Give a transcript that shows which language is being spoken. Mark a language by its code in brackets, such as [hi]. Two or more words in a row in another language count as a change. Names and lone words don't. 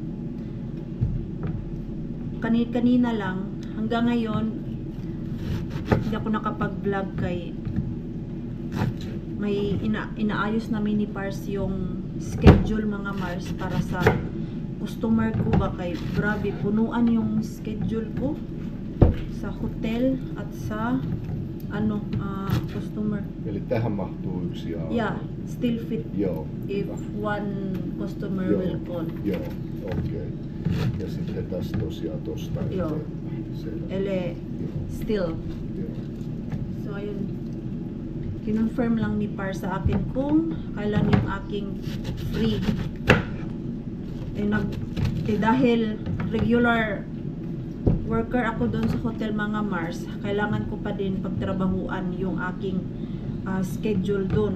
[tl] Kanina lang hanggang ngayon hindi ako nakapag-vlog kay may inaayos namin ni Pars yung schedule mga Mars para sa customer ko ba kay grabe punuan yung schedule ko sa hotel at sa customer. [fi] Eli tähän mahtuu yksi aamu. [en] Yeah, still fit [fi] Joo. [en] if one customer [fi] Joo. [en] will call. [fi] Joo, okei. Ja sitten tässä tosiaan tosta Joo. eteenpäin. Selvä. Ele still. Joo. [tl] So ayun. Kinonfirm lang ni Par sa akin kung kailan yung aking free. Dahil regular worker ako doon sa hotel mga Mars, kailangan ko pa din pagtrabahuan yung aking schedule doon.